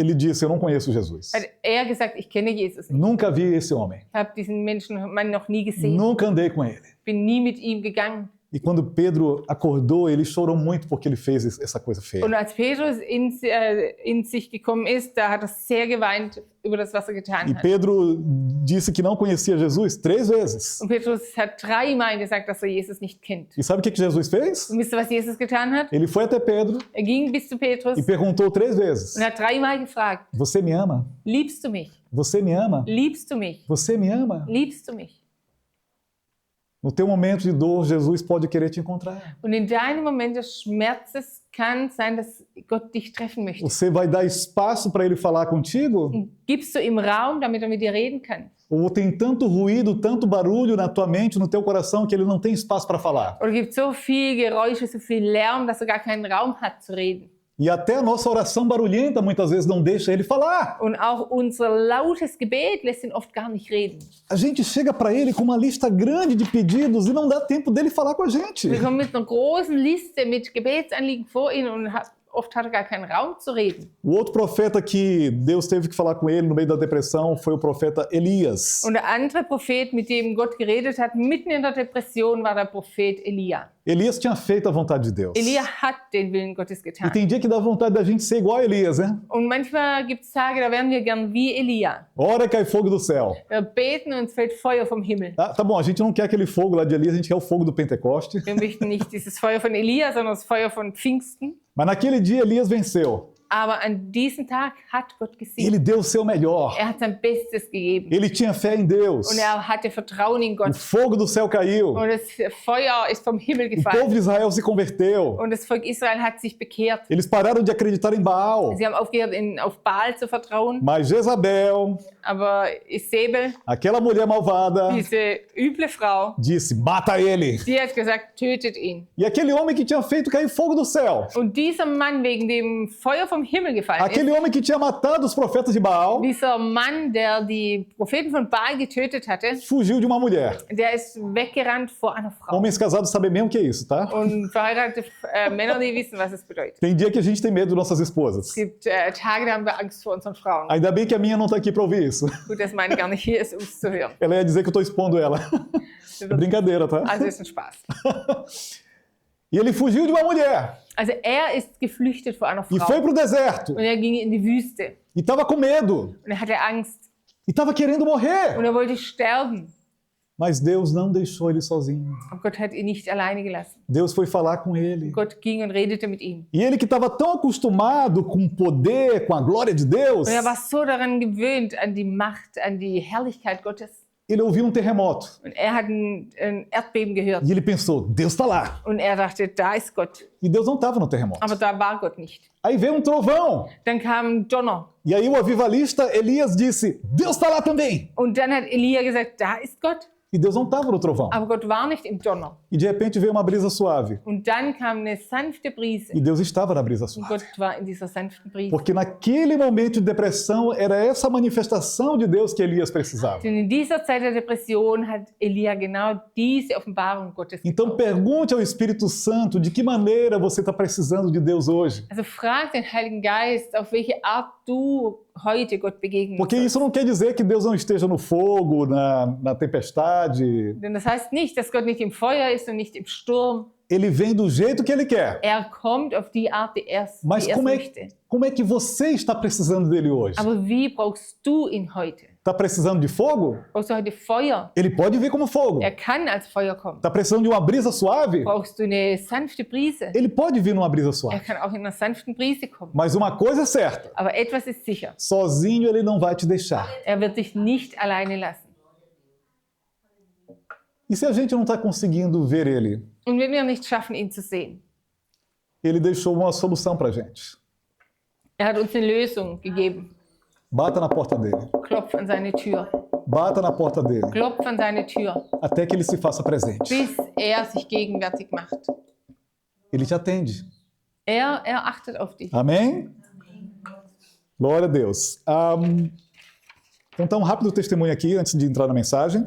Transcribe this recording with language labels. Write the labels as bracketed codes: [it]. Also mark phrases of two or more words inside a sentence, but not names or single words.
[pt] ele disse, eu não conheço Jesus. [de] hat er gesagt, ich kenne Jesus nicht. [pt] Nunca vi esse homem. [de] Ich habe diesen Mann noch nie gesehen. [pt] Nunca andei com ele. [de] Bin nie mit ihm gegangen. [pt] E quando Pedro acordou, ele chorou muito porque ele fez essa coisa feia. [de] Und als Petrus in sich gekommen ist, da hat er sehr geweint über das, was er getan [pt] E [de] hat. [pt] Pedro disse que não conhecia Jesus 3 vezes. [de] Und Petrus hat 3-mal gesagt, dass er Jesus nicht kennt. [pt] E sabe o que Jesus fez? [de] Und wisst ihr, was Jesus getan hat? [pt] Ele foi até Pedro [de] Er ging bis zu Petrus [pt] e perguntou 3 vezes. [de] und hat 3-mal gefragt, [pt] Você me ama? [de] liebst du mich? [pt] Você me ama? [de] Liebst du mich? [pt] Você me ama? [de] Liebst du mich? [pt] No teu momento de dor, Jesus pode querer te encontrar. [de] Und in deinem Moment des Schmerzes kann sein, dass Gott dich treffen möchte. [pt] Você vai dar espaço para ele falar contigo? [de] Und gibst du ihm Raum, damit er mit dir reden kann? [pt] Ou tem tanto ruído, tanto barulho na tua mente, no teu coração, que ele não tem espaço para falar? [de] Oder gibt so viel Geräusche, so viel Lärm, dass er gar keinen Raum hat zu reden? [pt] E até a nossa oração barulhenta muitas vezes não deixa ele falar. [de] Und auch unser lautes Gebet lässt ihn oft gar nicht reden. [pt] A gente chega para ele com uma lista grande de pedidos e não dá tempo dele falar com a gente. [de] Wir kommen mit einer großen Liste mit Gebetsanliegen vor ihn und oft hat er gar keinen Raum zu reden. [pt] O outro profeta que Deus teve que falar com ele no meio da depressão foi o profeta Elias. [de] Und der andere Prophet, mit dem Gott geredet hat, mitten in der Depression, war der Prophet Elia. [pt] Elias tinha feito a vontade de Deus. [de] Elia hat den Willen Gottes [pt] E [de] getan. [pt] tem dia que dá vontade da gente ser igual a Elias, né? [de] Und manchmal gibt es Tage, da wären wir gern wie Elia. [pt] Ora cai fogo do céu. [de] Wir beten und es fällt Feuer vom Himmel. [pt] Tá bom, a gente não quer aquele fogo lá de Elias, a gente quer o fogo do Pentecoste. [de] Wir möchten nicht dieses Feuer von Elia, sondern das Feuer von Pfingsten. [pt] Mas naquele dia Elias venceu. [de] Aber an diesem Tag hat Gott gesehen. [pt] Ele deu o seu melhor. [de] Er hat sein Bestes gegeben. [pt] Ele tinha fé em Deus. [de] Und er hatte Vertrauen in [pt] O [de] Gott. [pt] fogo do céu caiu. [de] Und das Feuer ist vom Himmel [pt] O [de] gefallen. [pt] povo de Israel se converteu. [de] Und das Volk Israel hat sich bekehrt. [pt] Eles pararam de acreditar em Baal. [de] Sie haben aufgehört, auf Baal zu vertrauen. [pt] Mas Jezabel, [de] Aber Isabel, [pt] aquela mulher malvada, [de] diese üble Frau, [pt] disse: mata ele. [de] die hat gesagt, tötet ihn. [pt] E aquele homem que tinha feito cair fogo do céu, [de] Und dieser Mann, wegen dem Feuer vom Himmel gefallen ist, [pt] aquele homem que tinha matado os profetas de Baal, [de] dieser Mann, der die Propheten von Baal getötet hatte, [pt] fugiu de uma mulher. [de] der ist weggerannt vor einer Frau. [pt] Homens casados sabem bem o que é isso, tá? [de] Und verheiratete Männer, die wissen, was es bedeutet. [pt] Tem dia que a gente tem medo de nossas esposas. [de] Es gibt Tage, da haben wir Angst vor unseren Frauen. [pt] Ainda bem que a minha não está aqui para ouvir isso. [de] Gut, dass meine gar nicht hier ist, um es zu hören. [pt] Ela ia dizer que eu estou expondo ela. É brincadeira, tá? [de] Also ist ein Spaß. [pt] E ele fugiu de uma mulher [de] Also er ist geflüchtet vor einer [pt] e foi [de] Frau. [pt] para o deserto. [de] Und er ging in die Wüste. [pt] E estava com medo. [de] Und er hatte Angst. [pt] E estava querendo morrer. [de] Und er wollte sterben. [pt] Mas Deus não deixou ele sozinho. [de] Aber Gott hat ihn nicht alleine gelassen. [pt] Deus foi falar com ele. [de] Gott ging und redete mit ihm. [pt] E ele que estava tão acostumado com o poder, com a glória de Deus, [de] Und er war so daran gewöhnt, an die Macht, an die Herrlichkeit Gottes. [pt] ele ouviu um terremoto. [de] Und er hat ein Erdbeben gehört. [pt] E ele pensou, Deus está lá. [de] Und er dachte, da ist Gott. [pt] E Deus não estava no terremoto. [de] Aber da war Gott nicht. [pt] Aí veio um trovão. [de] Dann kam ein Donner. [pt] E aí o avivalista Elias disse, Deus está lá também. [de] Und dann hat Elia gesagt, da ist Gott. [pt] E Deus não estava no trovão. [de] Aber Gott war nicht im Donner. [pt] E de repente veio uma brisa suave. [de] Und dann kam eine sanfte Brise. [pt] E Deus estava na brisa [de] Und [pt] suave. [de] Gott war in dieser sanften Brise. [pt] Porque naquele momento de depressão era essa manifestação de Deus que Elias precisava. [de] Denn in dieser Zeit der Depression hat Elia genau diese Offenbarung Gottes [pt] Então [de] gebraucht. [pt] pergunte ao Espírito Santo de que maneira você está precisando de Deus hoje. [de] Also frag den Heiligen Geist, auf welche Art du heute Gott begegnen [pt] Porque [de] sollst. [pt] isso não quer dizer que Deus não esteja no fogo, na tempestade. [de] Denn das heißt nicht, dass Gott nicht im Feuer ist und nicht im Sturm. [pt] Ele vem do jeito que ele quer. [de] Er kommt auf die Art, die er [pt] Mas [de] möchte. [pt] como é que você está precisando dele hoje? [de] Aber wie brauchst du ihn heute? [pt] Está precisando de fogo? [de] Brauchst du heute Feuer? [pt] Ele pode vir como fogo. [de] Er kann als Feuer kommen. [pt] Está precisando de uma brisa suave? [de] Brauchst du eine sanfte Brise? [pt] Ele pode vir numa brisa [de] Er [pt] suave. [de] kann auch in einer sanften Brise kommen. [pt] Mas uma coisa é certa: [de] Aber etwas ist sicher. [pt] sozinho ele não vai te deixar. [de] Er wird dich nicht alleine lassen. [pt] E se a gente não está conseguindo ver ele? [de] Und wenn wir nicht schaffen, ihn zu sehen, [pt] Ele deixou uma solução para a gente. [de] er hat uns eine Lösung gegeben. [pt] Bata na porta dele. [de] Klopf an seine Tür. [pt] Bata na porta dele. [de] Klopf an seine Tür, [pt] Até que ele se faça presente. [de] bis er sich gegenwärtig macht. [pt] Ele te atende. [de] Er achtet auf dich. [pt] Amém? Glória a Deus. Então, tá um rápido testemunho aqui, antes de entrar na mensagem.